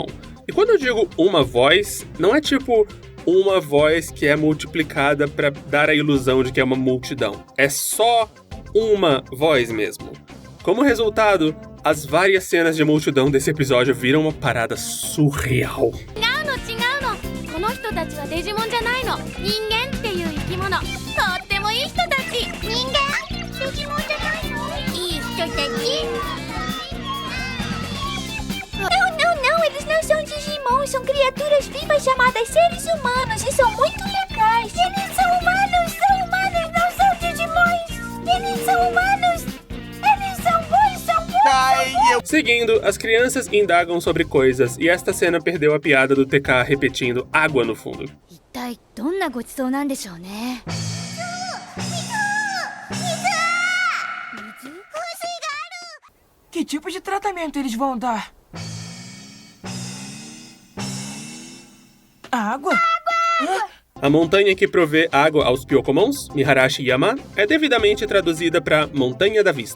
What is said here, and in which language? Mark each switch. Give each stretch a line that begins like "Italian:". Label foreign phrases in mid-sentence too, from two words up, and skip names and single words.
Portuguese: E quando eu digo uma voz, não é tipo uma voz que é multiplicada para dar a ilusão de que é uma multidão. É só uma voz mesmo. Como resultado, as várias cenas de multidão desse episódio viram uma parada surreal.
Japanese: 違うの。この人たちはデジモンじゃないの。人間っていう生き物。とってもいい人たち。人間？デジモンじゃないの？いい人たち？
Portuguese: Não, eles não são Digimons, são criaturas vivas chamadas seres humanos e são muito legais. Eles são humanos, não são Digimons. Eles são humanos, eles são bons. Seguindo, as crianças indagam sobre coisas e esta cena perdeu a piada do TK repetindo água no fundo.
Japanese: 一体どんなごちそうなんでしょうね。
Portuguese: Que tipo de tratamento eles vão dar? Água? A montanha que provê água aos Pyokomons, Miharashi Yama, é devidamente traduzida para Montanha da Vista.